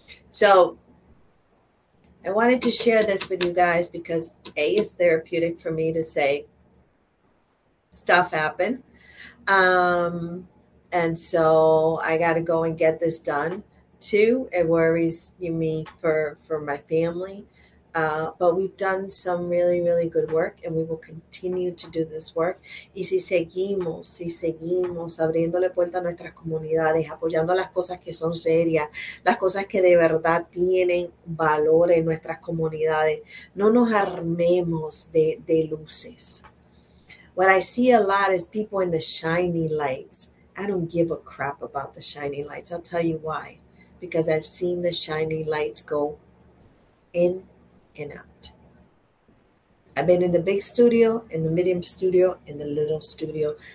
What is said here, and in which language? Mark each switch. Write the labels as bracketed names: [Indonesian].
[English] So I wanted to share this with you guys because A, it's therapeutic for me to say stuff happened. And so I got to go and get this done. 2, it worries me for my family. But we've done some really, really good work, and we will continue to do this work. [Spanish] Y si seguimos abriéndole puerta a nuestras comunidades, apoyando las cosas que son serias, las cosas que de verdad tienen valor en nuestras comunidades, no nos armemos de luces. [English] What I see a lot is people in the shiny lights. I don't give a crap about the shiny lights. I'll tell you why. Because I've seen the shiny lights go in and out. I've been in the big studio, in the medium studio, in the little studio.